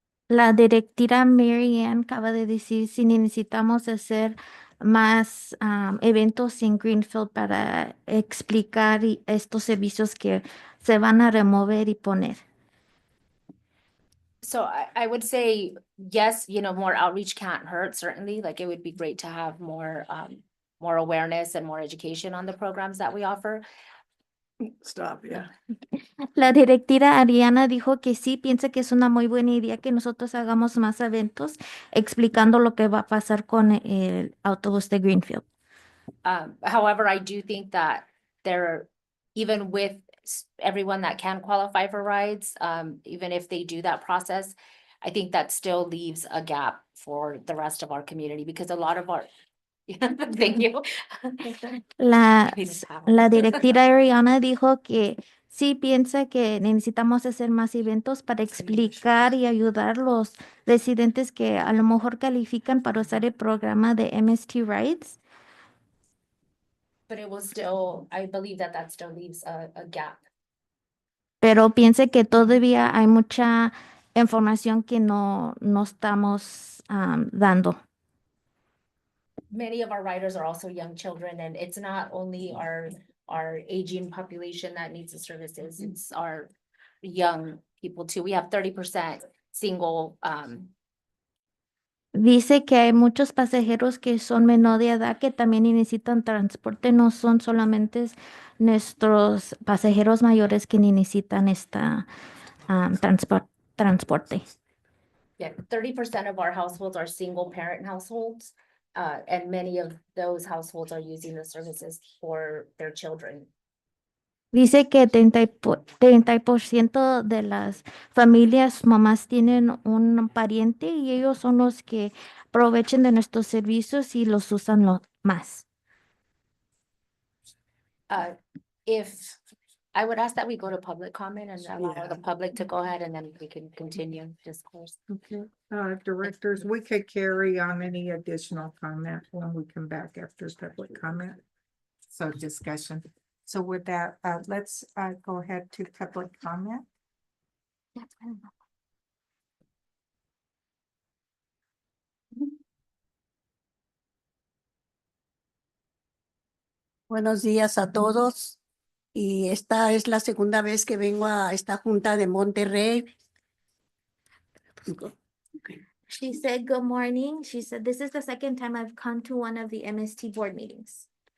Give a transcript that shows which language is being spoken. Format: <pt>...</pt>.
<es>la directora Mary Ann acaba de decir si necesitamos hacer más eventos en Greenfield para explicar estos servicios que se van a remover y poner.</es> <en>So I would say, yes, you know, more outreach can't hurt, certainly, like it would be great to have more awareness and more education on the programs that we offer. Stop, yeah.</en> <es>La directora Ariana dijo que sí, piensa que es una muy buena idea que nosotros hagamos más eventos explicando lo que va a pasar con el autobús de Greenfield.</es> <en>However, I do think that even with everyone that can qualify for rides, even if they do that process, I think that still leaves a gap for the rest of our community because a lot of our, thank you.</en> <es>La directora Ariana dijo que sí piensa que necesitamos hacer más eventos para explicar y ayudar a los residentes que a lo mejor califican para usar el programa de MST Rides.</es> <en>But it will still, I believe that still leaves a gap.</en> <es>Pero piense que todavía hay mucha información que no estamos dando.</es> <en>Many of our riders are also young children, and it's not only our aging population that needs the services, it's our young people too. We have 30% single.</en> <es>Dice que hay muchos pasajeros que son menor de edad que también necesitan transporte, no son solamente nuestros pasajeros mayores que necesitan esta transporte.</es> <en>Yeah, 30% of our households are single parent households, and many of those households are using the services for their children.</en> <es>Dice que 30% de las familias mamás tienen un pariente y ellos son los que aprovechen de nuestros servicios y los usan más.</es> <en>If I would ask that we go to public comment and allow the public to go ahead, and then we can continue discourse. Okay, directors, we could carry on any additional comment when we come back after public comment. So discussion. So with that, let's go ahead to public comment.</en> <es>Buenos días a todos. Y esta es la segunda vez que vengo a esta junta de Monterrey.</es> <en>She said, good morning. She said, this is the second time I've come to one of the MST board meetings.</en>